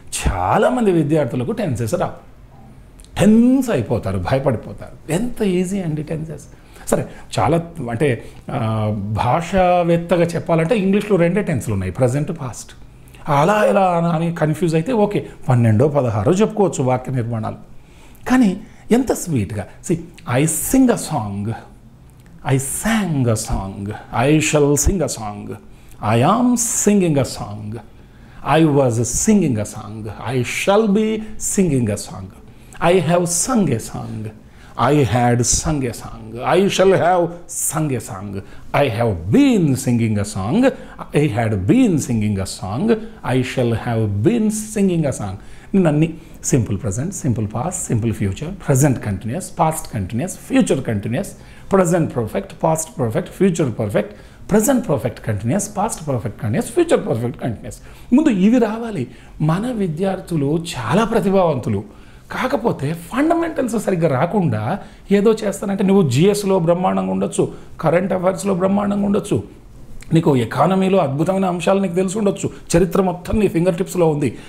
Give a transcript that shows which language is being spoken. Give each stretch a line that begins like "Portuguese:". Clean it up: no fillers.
Telugu: చాలామంది విద్యార్థులకు టెన్సెస్ రావు, టెన్స్ అయిపోతారు, భయపడిపోతారు. ఎంత ఈజీ అండి టెన్సెస్. సరే, చాలా అంటే భాషావేత్తగా చెప్పాలంటే ఇంగ్లీష్లో 2 టెన్స్లు ఉన్నాయి, ప్రజెంట్, పాస్ట్. అలా ఇలా అని కన్ఫ్యూజ్ అయితే ఓకే, 12, 16 చెప్పుకోవచ్చు వాక్య నిర్మాణాలు. కానీ ఎంత స్వీట్గా.
English: I sing a song, I sang a song, I shall sing a song, I am singing a song, I was singing a song, I shall be singing a song, I have sung a song, I had sung a song, I shall have sung a song, I have been singing a song, I had been singing a song, I shall have been singing a song. Nanni simple present, simple past, simple future, present continuous, past continuous, future continuous, present perfect, past perfect, future perfect, present perfect continuous, past perfect continuous, future perfect continuous.
Telugu: ముందు ఇవి రావాలి. మన విద్యార్థులు చాలా ప్రతిభావంతులు, కాకపోతే fundamentals సరిగ్గా రాకుండా ఏదో చేస్తానంటే, నువ్వు జిఎస్లో బ్రహ్మాండంగా ఉండొచ్చు, కరెంట్ అఫైర్స్లో బ్రహ్మాండంగా ఉండొచ్చు, నీకు ఎకానమీలో అద్భుతమైన అంశాలు నీకు తెలిసి ఉండొచ్చు, చరిత్ర మొత్తం నీ ఫింగర్ టిప్స్లో ఉంది.